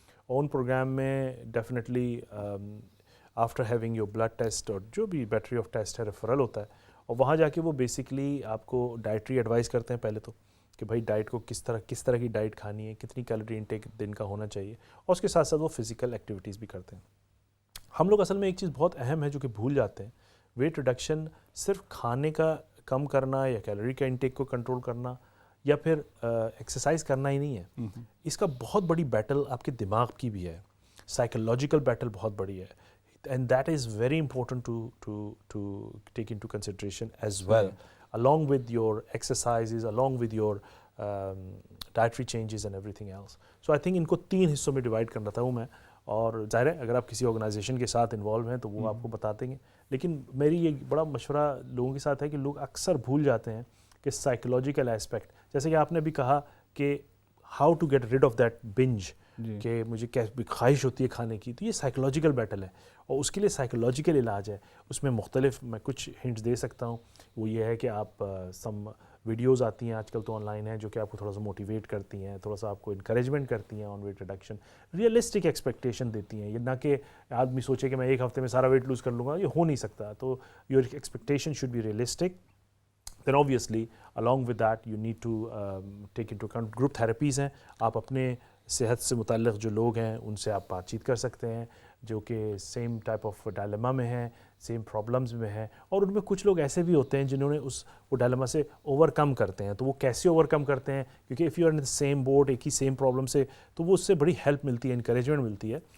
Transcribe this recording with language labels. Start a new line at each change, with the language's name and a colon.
Urdu: اور ان پروگرام میں definitely
English: after having your blood test
Urdu: اور جو بھی بیٹری آف ٹیسٹ ہے ریفرل ہوتا ہے, اور وہاں جا کے وہ بیسکلی آپ کو ڈائٹری ایڈوائز کرتے ہیں پہلے تو, کہ بھائی ڈائٹ کو کس طرح کی ڈائٹ کھانی ہے, کتنی کیلوری انٹیک دن کا ہونا چاہیے, اور اس کے ساتھ ساتھ وہ فزیکل ایکٹیویٹیز بھی کرتے ہیں. ہم لوگ اصل میں ایک چیز بہت اہم ہے جو کہ بھول جاتے ہیں, ویٹ ریڈکشن صرف کھانے کا کم کرنا یا کیلوری کا انٹیک کو کنٹرول کرنا یا پھر ایکسرسائز کرنا ہی نہیں ہے. اس کا بہت بڑی بیٹل آپ کے دماغ کی بھی ہے, سائیکولوجیکل بیٹل بہت بڑی ہے,
English: and that is very important to take into consideration as well, along with your exercises, along with your dietary changes and everything else. So I think
Urdu: in کو 3 حصوں میں ڈیوائڈ کر رہا ہوں میں, اور ظاہر ہے اگر آپ کسی آرگنائزیشن کے ساتھ انوالو ہیں تو وہ آپ کو بتا دیں گے. لیکن میری یہ بڑا مشورہ لوگوں کے ساتھ ہے کہ لوگ اکثر بھول جاتے ہیں کہ سائیکولوجیکل ایسپیکٹ, جیسے کہ آپ نے بھی کہا کہ
English: how to get rid of that binge,
Urdu: کہ مجھے خواہش ہوتی ہے کھانے کی, تو یہ سائیکولوجیکل بیٹل ہے اور اس کے لیے سائیکولوجیکل علاج ہے. اس میں مختلف میں کچھ ہنٹس دے سکتا ہوں. وہ یہ ہے کہ آپ سم ویڈیوز آتی ہیں آج کل تو آن لائن ہیں جو کہ آپ کو تھوڑا سا موٹیویٹ کرتی ہیں, تھوڑا سا آپ کو انکریجمنٹ کرتی ہیں آن ویٹ ریڈکشن, ریئلسٹک ایکسپیکٹیشن دیتی ہیں. یہ نہ کہ آدمی سوچے کہ میں ایک ہفتے میں سارا ویٹ لوز کر لوں گا, یہ ہو نہیں سکتا.
English: تو your expectation should be realistic. Then obviously along with that you need to take into account group therapies ہیں.
Urdu: آپ اپنے صحت سے متعلق جو لوگ ہیں ان سے آپ بات چیت کر سکتے ہیں جو کہ سیم ٹائپ آف ڈائلما میں ہیں, سیم پرابلمز میں ہیں, اور ان میں کچھ لوگ ایسے بھی ہوتے ہیں جنہوں نے وہ ڈائلما سے اوور کم کرتے ہیں. تو وہ کیسے اوور کم کرتے ہیں, کیونکہ
English: if you are in same boat,
Urdu: ایک ہی سیم پرابلم سے, تو وہ اس سے بڑی ہیلپ ملتی ہے, انکریجمنٹ ملتی ہے.